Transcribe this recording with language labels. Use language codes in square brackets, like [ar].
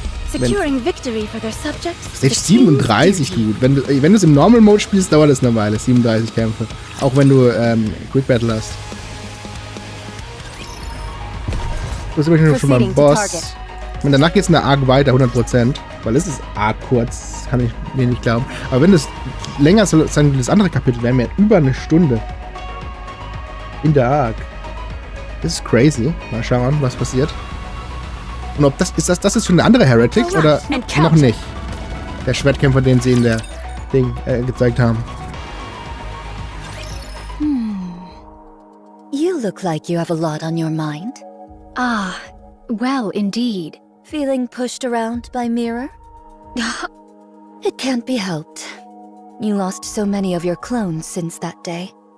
[en] Securing victory for their subjects. [de] Stage 37 gut. Wenn du es im Normal Mode spielst, dauert es eine Weile. 37 Kämpfe. Auch wenn du Quick Battle hast. So sind wir schon beim Boss. Und danach geht es in der Arc weiter, 100%. Weil es ist arg kurz. Kann ich mir nicht glauben. Aber wenn es länger soll sein wie das andere Kapitel, wären wir über eine Stunde in der Arc. Das ist crazy. Mal schauen, was passiert. Und ob das ist schon eine andere Heretic oder noch nicht? Der Schwertkämpfer, den sie in der Ding gezeigt haben. [en] You look like you have a lot on your mind. Ah, well, indeed. Feeling pushed around by Mirror? It can't be helped. You lost so many of your clones since that day.